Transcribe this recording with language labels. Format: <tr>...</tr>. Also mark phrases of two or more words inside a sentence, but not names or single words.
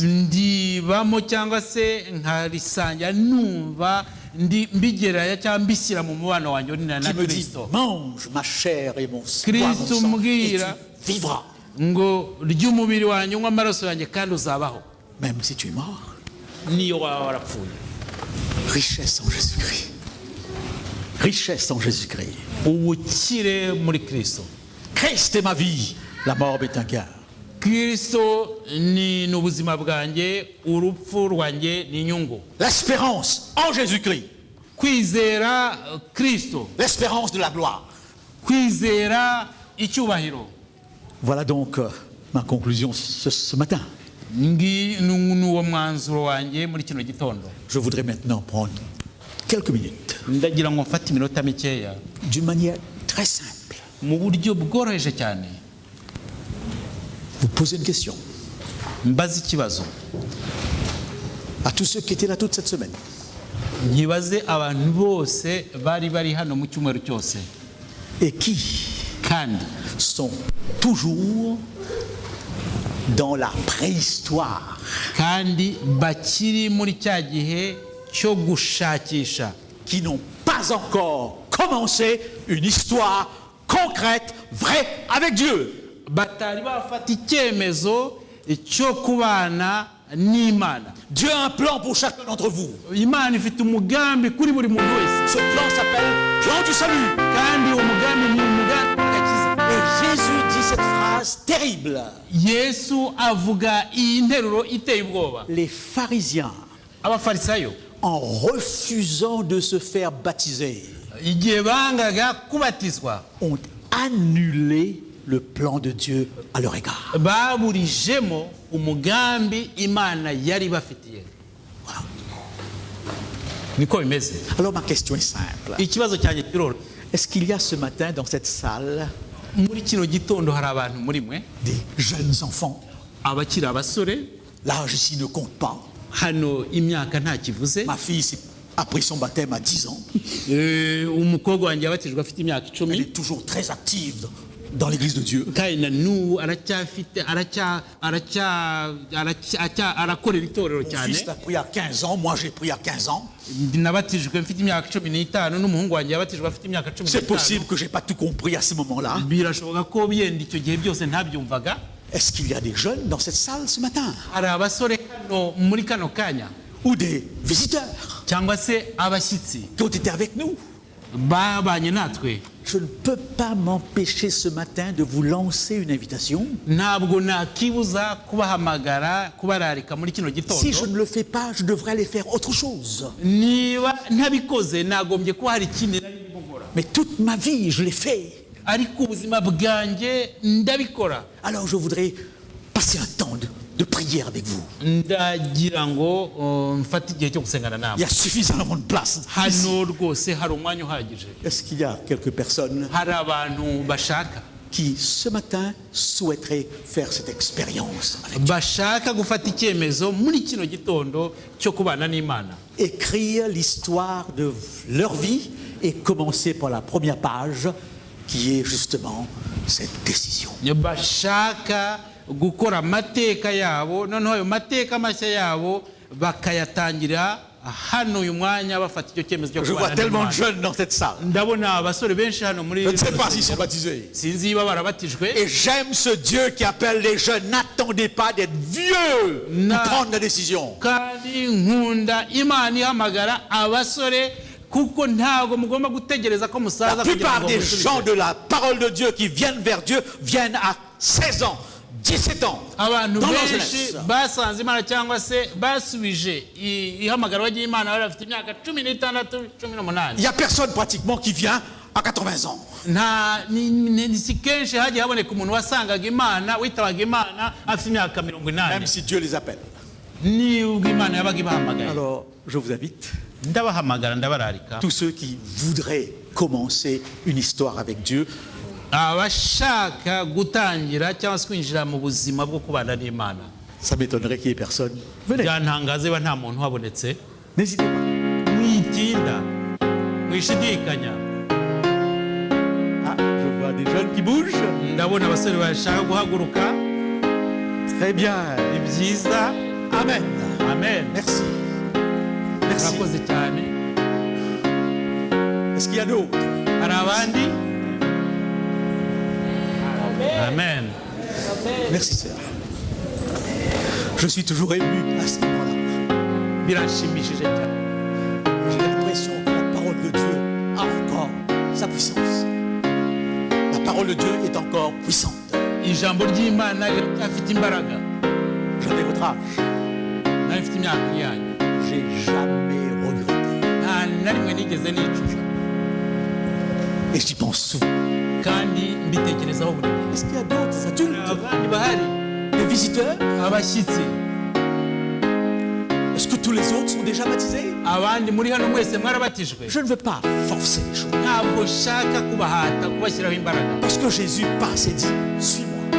<rw>ndibamo cyangwa se nkarisangira, numva mbigereranya cyangwa mbishyira mu mubano wanjye na</rw> <fr>Qui me dit,</fr> <rw>Kristo,</rw> <fr>mange ma chair et mon sang,</fr> <rw>Kristo</rw> <fr>et</fr> <rw>umbwira</rw> <fr>tu vivras,</fr> <rw>ngo rya umubiri wanjye unywa amaraso yanjye kandi uzabaho</rw> <fr>même si tu es mort.</fr> <rw>niyo waba warapfuye.</rw> <fr>Richesse en Jésus-Christ. Richesse en Jésus-Christ.</fr> <rw>Ubukire muri Kristo.</rw> <fr>Christ est ma vie, la mort est un gain.</fr> <rw>Kristo ni ubuzima bwanjye, urupfu rwanjye ni inyungu.</rw> <fr>L'espérance en Jésus-Christ.</fr> <rw>Kwizera Kristo,</rw> <fr>L'espérance de la gloire.</fr> <rw>kwizera icyubahiro.</rw> <fr>Voilà donc ma conclusion ce matin.</fr> <rw>Nuwo mwanzuro wanjye muri kino gitondo.</rw> <fr>Je voudrais maintenant prendre quelques minutes,</fr> <rw>Ndagira ngo mfate iminota mikeya</rw> <fr>d'une manière très simple,</fr> <rw>mu buryo bworoheje cyane,</rw> <fr>vous poser une question</fr> <rw>mbaze ikibazo,</rw> <fr>à tous ceux qui étaient là toute cette semaine.</fr> <rw>nkibaze abantu bose bari hano mu cyumweru cyose</rw> <fr>Et qui</fr> <rw>kandi</rw> <fr>sont toujours dans la préhistoire,</fr> <rw>kandi bakiri muri cya gihe cyo gushakisha,</rw> <fr>qui n'ont pas encore commencé une histoire concrète, vraie avec Dieu.</fr> <rw>batari bafata icyemezo cyo kubana n'Imana.</rw> <fr>Dieu a un plan pour chacun d'entre vous.</fr> <rw>Imana ifite umugambi kuri buri muntu wese,</rw> <fr>Ce plan s'appelle plan du salut.</fr> <rw>kandi uwo mugambi ni umugambi w'agakiza.</rw> <fr>Et Jésus dit cette phrase terrible.</fr> <rw>Yesu avuga iyi nteruro iteye ubwoba.</rw> <fr>Les pharisiens,</fr> <rw>Abafarisayo</rw> <fr>en refusant de se faire baptiser,</fr> <rw>igihe bangaga kubatizwa,</rw> <fr>ont annulé le plan de Dieu à leur égard.</fr> <rw>baburijemo umugambi Imana yari bafitiye. Niko bimeze.</rw> <fr>Alors ma question est simple.</fr> <rw>Ikibazo cyanjye kiroroshye.</rw> <fr>Est-ce qu'il y a ce matin dans cette salle</fr> <rw>Muri kino gitondo hari abantu muri mwe,</rw> <fr>des jeunes enfants?</fr> <rw>abakiri abasore,</rw> <fr>L'âge ici ne compte pas.</fr> <rw>hano imyaka nta kivuze.</rw> <fr>Ma fille a pris son baptême à 10 ans.</fr> <rw>Umukobwa wanjye yabatijwe afite imyaka</rw> <fr>Elle</fr> <rw>10,</rw> <fr>est toujours très active dans l'église de Dieu.</fr> <rw>kandi na n'ubu arakorera itorero</rw> <fr>Mon</fr> <rw>cyane.</rw> <fr>fils l'a pris à 15 ans, moi j'ai pris à 15 ans.</fr> <rw>Nabatijwe mfite imyaka 15 n'umuhungu wanjye yabatijwe afite imyaka</rw> <fr>C'est</fr> <rw>15.</rw> <fr>possible que j'ai pas tout compris à ce moment-là.</fr> <rw>Birashoboka ko yenda icyo gihe byose ntabyumvaga.</rw> <fr>Est-ce qu'il y a des jeunes dans cette salle ce matin?</fr> <rw>Hari abasore hano muri kano kanya</rw> <fr>Ou des visiteurs</fr> <rw>cyangwa se abashyitsi</rw> <fr>qui ont été avec nous?</fr> <rw>babanye natwe.</rw> <fr>Je ne peux pas m'empêcher ce matin de vous lancer une invitation.</fr> <rw>Ntabwo nakibuza kubahamagara kubararika muri kino gitondo.</rw> <fr>Si je ne le fais pas, je devrais aller faire autre chose.</fr> <rw>Niba ntabikoze nagombye kuba hari ikindi nari ndimo nkora.</rw> <fr>Mais toute ma vie, je l'ai fait.</fr> <rw>Ariko ubuzima bwanjye ndabikora.</rw> <fr>Alors je voudrais passer un temps de prière avec vous.</fr> <rw>Ndagira ngo mfate igihe cyo gusengana</rw> <fr>Il</fr> <rw>nawe.</rw> <fr>y a suffisamment de place.</fr> <rw>Hano rwose hari umwanya uhagije.</rw> <fr>Est-ce qu'il y a quelques personnes</fr> <rw>Hari abantu bashaka</rw> <fr>qui, ce matin, souhaiteraient faire cette expérience avec</fr> <rw>bashaka gufata icyemezo muri kino gitondo cyo kubana n'Imana.</rw> <fr>écrire l'histoire de leur vie et commencer par la première page qui est justement cette décision.</fr> <rw>Bashaka gukora amateka yabo, noneho ayo mateka mashya yabo bakayatangira hano uyu mwanya bafata icyo cyemezo cyo</rw> <fr>Je vois</fr> <rw>kubana</rw> <fr>tellement de</fr> <rw>n'Imana.</rw> <fr>jeunes dans cette salle.</fr> <rw>Ndabona abasore benshi hano muri</rw> <fr>Je ne sais pas s'ils sont baptisés.</fr> <rw>sinzi niba barabatijwe.</rw> <fr>Et j'aime ce Dieu qui appelle les jeunes. N'attendez pas d'être vieux pour prendre la décision.</fr> <rw>Kandi nkunda Imana ihamagara abasore kuko ntago mugomba gutegereza ko musaza</rw> <fr>La</fr> <rw>kugira</rw> <fr>plupart</fr> <rw>ngo</rw> <fr>des</fr> <rw>musubize.</rw> <fr>gens de la parole de Dieu qui viennent vers Dieu viennent à 16 ans, 17 ans,</fr> <rw>Abantu</rw> <fr>dans leur</fr> <rw>benshi</rw> <fr>jeunesse.</fr> <rw>basanze Imana cyangwa se basubije ihamagara ry'Imana bari bafite imyaka 16, 18.</rw> <fr>Il n'y a personne pratiquement qui vient à 80 ans.</fr> <rw>Si kenshi hagiye haboneka umuntu wasangaga Imana witabaga Imana afite imyaka 80.</rw> <fr>Même si Dieu les appelle.</fr> <rw>Nibwo Imana yabaga ibahamagaye.</rw> <fr>Alors, je vous invite,</fr> <rw>Ndabahamagara ndabararika.</rw> <fr>tous ceux qui voudraient commencer une histoire avec Dieu,</fr> <rw>Abashaka gutangira cyangwa se kwinjira mu buzima bwo kubana n'Imana.</rw> <fr>ça m'étonnerait qu'il y ait personne. Venez,</fr> <rw>Byantangaze ba nta muntu habonetse.</rw> <fr>n'hésitez pas.</fr> <rw>Mwitinda. Mwishidikanya.</rw> <fr>Ah, je vois des jeunes qui bougent.</fr> <rw>Ndabona abasore bashaka guhaguruka.</rw> <fr>Très bien.</fr> <rw>Ni byiza. Amen. Amen.</rw> <fr>Merci. Merci.</fr> <rw>Murakoze cyane.</rw> <fr>Est-ce qu'il y a d'autres?</fr> <rw>Hari abandi?</rw> <fr>Amen. Merci, sœur. Je suis toujours ému à ce moment-là.</fr> <rw>Biranshimishije cyane.</rw> <fr>J'ai l'impression que la parole de Dieu a encore sa puissance. La parole de Dieu est encore puissante.</fr> <rw>Ijambo ry'Imana riracyafite imbaraga.</rw> <fr>J'en ai votre âge.</fr> <rw>Nawe mfite imyaka yanyu.</rw> <fr>J'ai jamais regretté.</fr> <rw>Nta na rimwe nigeze nicuza.</rw> <fr>Et j'y pense souvent.</fr> <rw>Kandi mbitekerezaho buri gihe.</rw> <fr>Est-ce qu'il y a d'autres adultes?</fr> <rw>Abandi bahari.</rw> <fr>Des visiteurs?</fr> <rw>Abashyitsi.</rw> <fr>Est-ce que tous les autres sont déjà baptisés?</fr> <rw>Abandi muri hano mwese mwarabatijwe.</rw> <fr>Je ne veux pas forcer les choses.</fr> <rw>Ntabwo nshaka kubahata kubashyiraho imbaraga.</rw> <fr>Parce que Jésus passe et dit, suis-moi.</fr>